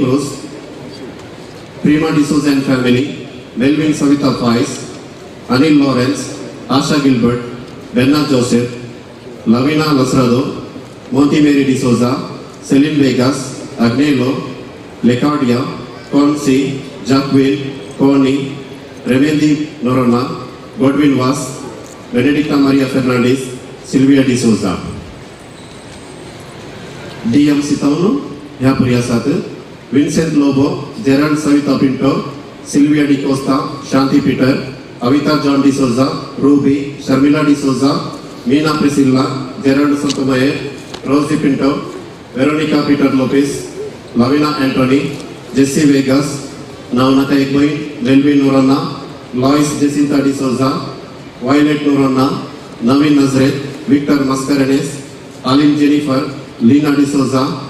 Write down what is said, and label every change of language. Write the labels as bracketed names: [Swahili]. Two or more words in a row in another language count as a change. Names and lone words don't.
[English] Cruz, Prima D'Souza and family, Melvin Savita Faiz, Anil Lawrence, Asha Gilbert, Benna Joseph, Lavina Lasrado, Monty Mary D'Souza, Celine Vegas, Agnello, Lecardia, Consi, Jacqueline, Connie, Revendi Norona, Godwin Was, Benedicta Maria Fernandes, Silvia D'Souza. DM Sitauno, [Konkani] ह्या प्रयासात विन्सेंट लोबो, जेराल्ड सविता पिंटो, सिल्विया डी कोस्टा, शांति पीटर, अविता जॉन डिसोजा, रूबी, शर्मिला डिसोजा, मीना प्रिसिल्ला, जेराल्ड संतोमये, रोजी पिंटो, वेरोनिका पीटर लोपेस, लविना एंटोनी, जेसी वेगस, नावनाका एक बहीण, मेल्विन नोरोना, लॉइस जेसिंता डिसोजा, वायलेट नोरोना, नवीन नजरेत, विक्टर मस्करेनेस, आलिम जेनिफर, लीना डिसोजा,